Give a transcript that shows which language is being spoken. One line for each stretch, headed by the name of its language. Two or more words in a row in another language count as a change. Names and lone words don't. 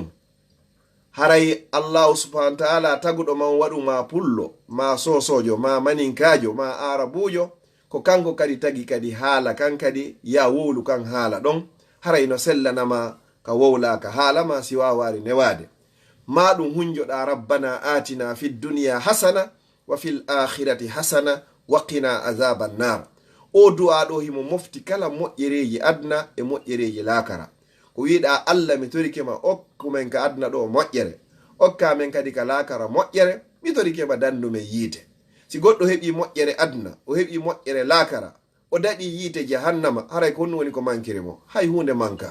Fula: haray
Arabic: الله سبحانه وتعالى
Fula: taguɗo man waɗu ma pullo ma sosojo ma maninkajo ma arabujo ko kanko kadi tagi kadi haala kan kadi ya wowlu kan haala ɗon haray no sellanama ka wowlaka haalama si wawari newade ma ɗum hunjoɗa
Arabic: ربنا آتنا في الدنيا حسنة وفي الآخرة حسنة وقنا عذاب النار.
Fula: o du'a ɗo himo mofti kala moƴƴereji adna e moƴƴereji lakara. ko wiɗa allah mi torikema okkumen ka adna ɗo moƴƴere, okkamen kadi ka lakara moƴƴere, mi torikema dandumen yiite. si goɗɗo heɓi moƴƴere adna, o heɓi moƴƴere lakara, o daɗi yiite jahannama, haray ko honno woni ko mankiri mo, hay hunde manka.